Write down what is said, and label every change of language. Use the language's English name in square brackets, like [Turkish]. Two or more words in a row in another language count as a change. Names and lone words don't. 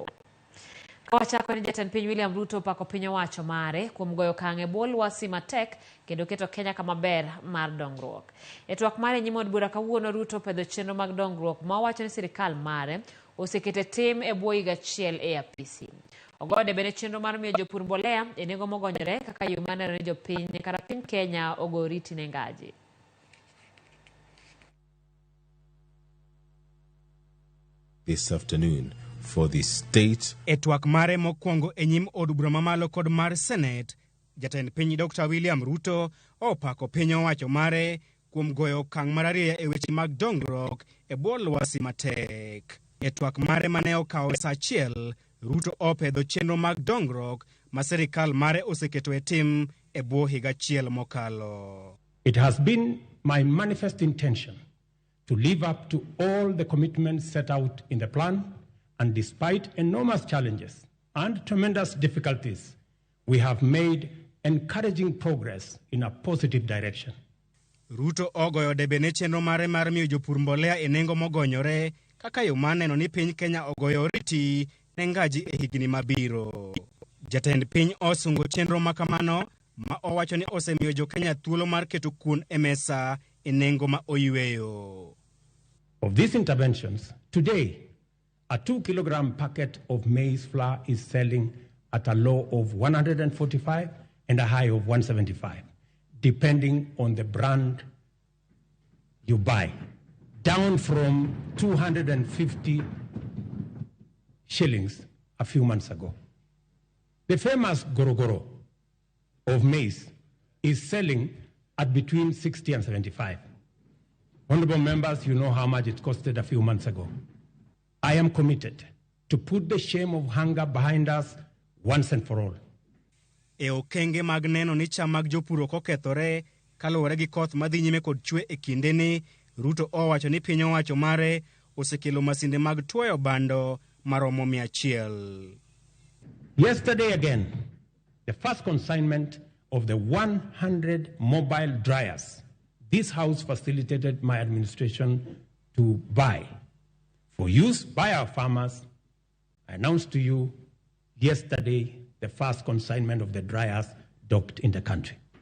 [Luo (Kenya and Tanzania)] Kawachako ni Jatend piny William Ruto pako piny owacho mare kuom goyo okang' e bwo lwasi matek kendo keto Kenya kama ber mar dongruok. E twak mare nyime od bura kawuono, Ruto pedho chenro mag dongruok ma owacho ni sirkal mare osekete tim e bwo higa achiel e apisi. Ogode bende chenro mar miyo jopur mbolea e nengo mogonyore kaka yo maneno ni jopiny kata piny Kenya ogo oriti ne ngaji. [English] This afternoon for the state. [Luo (Kenya and Tanzania)] E twak mare mokwongo e nyim od bura mamalo kod mar Senate, Jatend piny Dr. William Ruto opako piny owacho mare kuom goyo okang' mar ariyo e weche mag dongruok e bwo lwasi matek. E twak mare mane okawo sa achiel, Ruto opedho chenro mag dongruok ma sirkal mare oseketo e tim e bwo higa achiel mokalo. [English] It has been my manifest intention to live up to all the commitments set out in the plan, and despite enormous challenges and tremendous difficulties, we have made encouraging progress in a positive direction. [Luo (Kenya and Tanzania)] Ruto ogoyo debe ne chenro mare mar miyo jopur mbolea e nengo mogonyore kaka yo maneno ni piny Kenya ogoyo oriti ne ngaji e higni mabiro. Jatend piny osungo chenro makamano ma owacho ni osemiyo jo Kenya thuolo mar keto kuon e mesa e nengo ma oyweyo. [English] Of these interventions, today, a 2-kilogram packet of maize flour is selling at a low of 145 and a high of 175, depending on the brand you buy, down from 250 shillings a few months ago. The famous gorogoro of maize is selling at between 60 and 75. Honorable members, you know how much it costed a few months ago. I am committed to put the shame of hunger behind us once and for all. [Luo (Kenya and Tanzania)] E okenge mag neno ni cham mag jopur ok okethore kaluwore gi koth madhi nyime kod chwe e kindeni, Ruto owacho ni piny owacho mare osekelo masinde mag tuoyo bando maromo 100. [English] Yesterday again, the first consignment of the 100 mobile dryers this House facilitated my administration to buy for use by our farmers. I announced to you yesterday the first consignment of the dryers docked in the country.